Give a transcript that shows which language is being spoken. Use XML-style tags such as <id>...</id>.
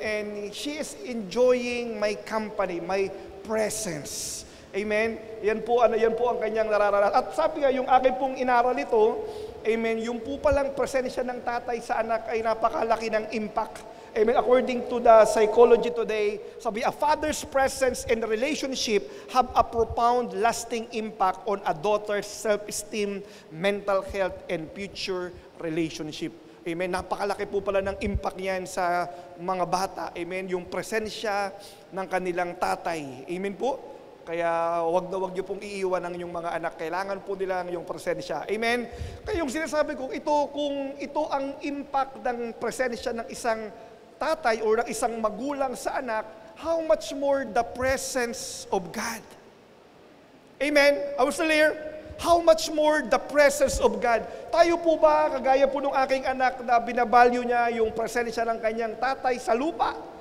<en>And she is enjoying my company, my presence. Amen.</en> <tl>Yan po ang kanyang nararanasan. At sabi nga, yung aking pong inaral ito, amen, yung po palang presensya ng tatay sa anak ay napakalaki ng impact. Amen.</tl> <en>According to the psychology today, sabi, a father's presence and relationship have a profound, lasting impact on a daughter's self-esteem, mental health, and future relationship. Amen.</en> <tl>Napakalaki po pala ng impact niyan sa mga bata. Amen. Yung presensya ng kanilang tatay. Amen po. Kaya wag niyo pong iiwan ang inyong mga anak. Kailangan po nila ang iyong presensya. Amen. Kaya yung sinasabi ko, kung ito ang impact ng presensya ng isang tatay o ng isang magulang sa anak,</tl> <en>how much more the presence of God. Amen? I was clear? How much more the presence of God.</en> <tl>Tayo po ba, kagaya po ng aking anak na binavalue niya yung presensya ng kanyang tatay sa lupa?</tl>